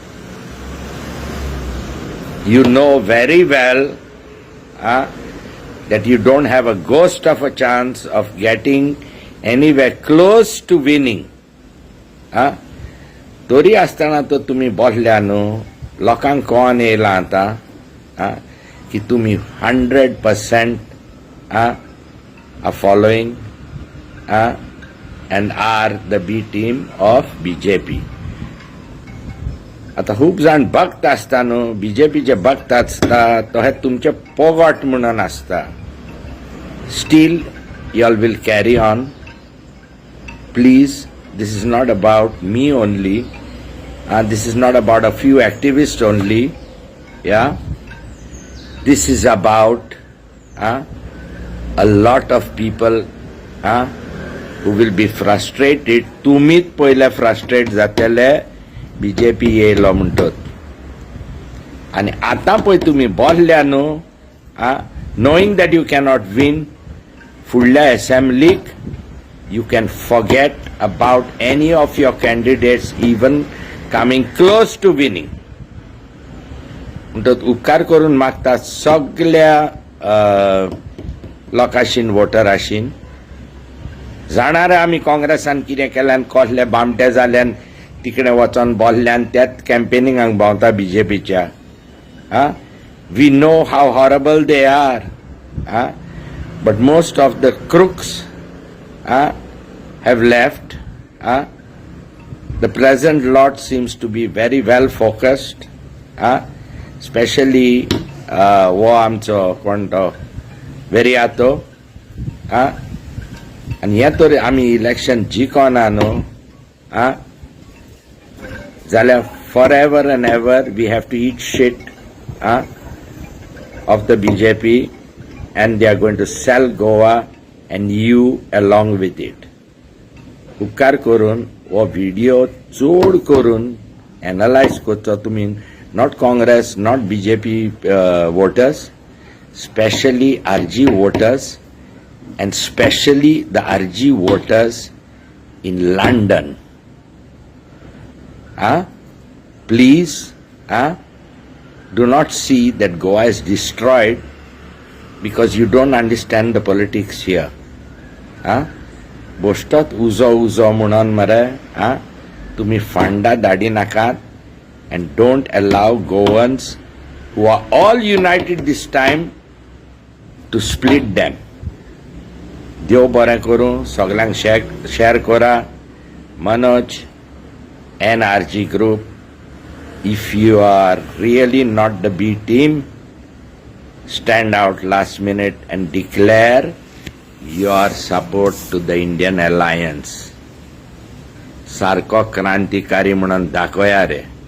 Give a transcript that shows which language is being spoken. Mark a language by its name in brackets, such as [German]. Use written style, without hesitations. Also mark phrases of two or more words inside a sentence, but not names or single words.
[English] You know very well that you don't have a ghost of a chance of getting anywhere close to winning. [Konkani] तरी आसतना तो तुमी बोसल्या न्हू लोकांक कोण येयला आतां की तुमी 100% [English] are following and are the B team of BJP. [Konkani] आता खूप जाण भक्त आसता न्हू, बीजेपीचे भक्त आसता तो हे तुमचे पोगोट म्हणून आसता. [English] स्टील you all will carry on. Please, this is not about me only. This is not about a few activists only. Yeah, this is about a lot of people who will be frustrated. [Konkani] तुमीच पहिले फ्रस्ट्रेट जातले बीजेपी येयलो म्हणटत. आणि आता पळय तुम्ही बोल्ल्या न्हू, [English] knowing that you cannot win, फुडल्या असेंब्लीक you can forget about any of your candidates even coming close to winning. [Konkani] म्हणटत उपकार करून मागता सगळ्या लोकांशीन वोटर आशीन जाणार आमी काँग्रेसान कितें केल्यान कसले बामटे जाल्यान तिकडे वचोन बोल्ल्यान त्याच कॅम्पेनिंगाक भोंवता बीजेपीच्या. [English] we know how horrible they are. But most of the crooks have left. The present lot seems to be very well focused, especially [Konkani] wo amcho कोण तो [English] वेरियातो. आणि हे तर आमी इलेक्शन जिखोना न्हू, जाल्यार forever and ever we have to eat shit of the BJP. And they are going to sell Goa and you along with it. [Konkani] उपकार करून वो व्हिडिओ चोड करून एनालायज करचो तुमी. [English] not Congress, not BJP voters, specially RG voters and specially the RG voters in London. Please do not see that Goa is destroyed because you don't understand the politics here. [Konkani] बोसतात उजो उजो म्हणून मरे तुम्ही फंडा धाडी नाकात. [English] and don't allow Goans who are all united this time to split them. [Konkani] देव बरें करूं, सगळ्यांक शेअर करा. [English] मनोज and RG group, if you are really not the B team, stand out last minute and declare your support to the Indian alliance. [Konkani] सारको क्रांतिकारी म्हणून दाखोया रे.